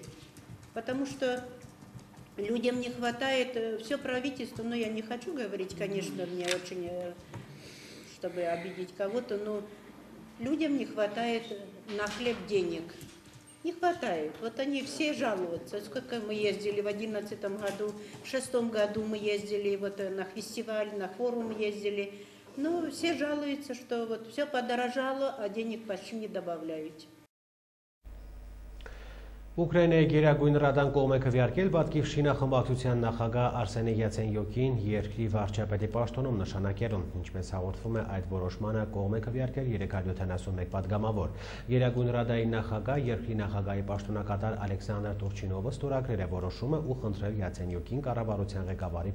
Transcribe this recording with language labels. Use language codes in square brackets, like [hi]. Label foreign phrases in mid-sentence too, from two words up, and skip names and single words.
[ru] Потому что людям не хватает, все правительство, но я не хочу говорить, конечно, мне очень, чтобы обидеть кого-то, но людям не хватает на хлеб денег. Не хватает. Вот они все жалуются. Сколько мы ездили в 2011 году, в 2006 году мы ездили вот на фестиваль, на форум ездили. Но все жалуются, что вот все подорожало, а денег почти не добавляют. [hy] Ուկրաինայի գերագույն ռադան կողմ է քվեարկել Վատկիվ շինախմբակցության նախագահ Արսենի Յացենյոկին երկրի վարչապետի պաշտոնում նշանակելուն, ինչպես հաղորդվում է այդ որոշմանը կողմ է քվեարկել 371 պատգամավոր։ Գերագույն ռադայի նախագահ երկրի նախագահի պաշտոնակատար Ալեքսանդր Տուրչինովը ստորագրել է որոշումը ու խնդրել Յացենյոկին կառավարության ղեկավարի